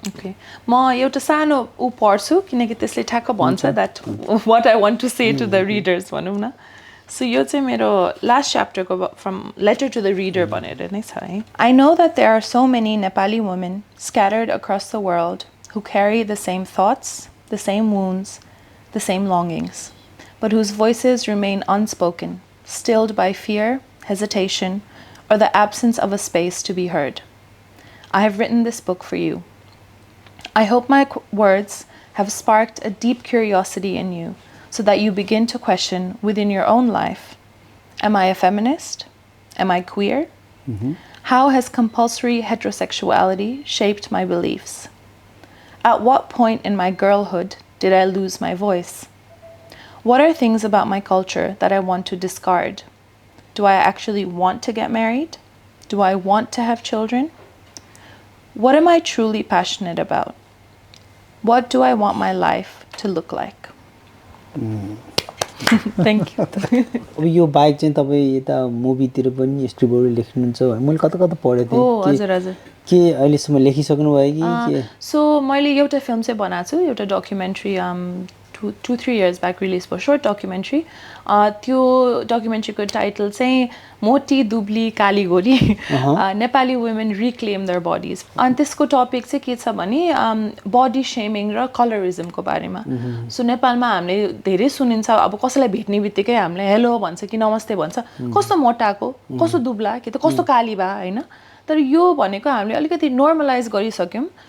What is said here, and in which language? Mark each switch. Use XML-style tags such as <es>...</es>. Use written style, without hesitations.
<ne>Okay म एउटा सानो उ पढ्छु किनकि त्यसले ठ्याक्क भन्छ</ne> <en>that what I want to say to the readers</en> <ne>भनौँ न सो यो चाहिँ मेरो last च्याप्टरको</ne> <en>from letter to the reader</en> <ne>भनेर नै छ है</ne> <en>I know that there are so many Nepali women scattered across the world who carry the same thoughts the same wounds the same longings but whose voices remain unspoken stilled by fear hesitation, or the absence of a space to be heard. I have written this book for you. I hope my words have sparked a deep curiosity in you so that you begin to question within your own life, am I a feminist? Am I queer? How has compulsory heterosexuality shaped my beliefs? At what point in my girlhood did I lose my voice? What are things about my culture that I want to discard? Do I actually want to get married? Do I want to have children? What am I truly passionate about? What do I want my life to look like? Thank you.</en> <ne>अब यो bike चाहिँ तपाईँ यता मुभीतिर पनि स्टोरीहरू लेख्नुहुन्छ मैले कता कता पढेको थिएँ हजुर हजुर के अहिलेसम्म लेखिसक्नु भयो कि सो मैले एउटा फिल्म चाहिँ बनाएको छु एउटा documentary</ne> <en>2-3 years back release for short documentary</en> <ne>त्यो डकुमेन्ट्रीको टाइटल चाहिँ मोटी दुब्ली काली गोरी Nepali</ne> <en>women reclaim their bodies</en> <ne>अनि त्यसको टपिक चाहिँ के छ भने बडी शेमिङ र कलरिजमको बारेमा सो नेपालमा हामीले धेरै सुनिन्छ अब कसैलाई भेट्ने बित्तिकै हामीले हेलो भन्छ कि नमस्ते भन्छ कस्तो मोटाको कस्तो दुब्ला कि त कस्तो काली बा हैन तर यो भनेको हामीले अलिकति नर्मलाइज गरिसक्यौं</ne>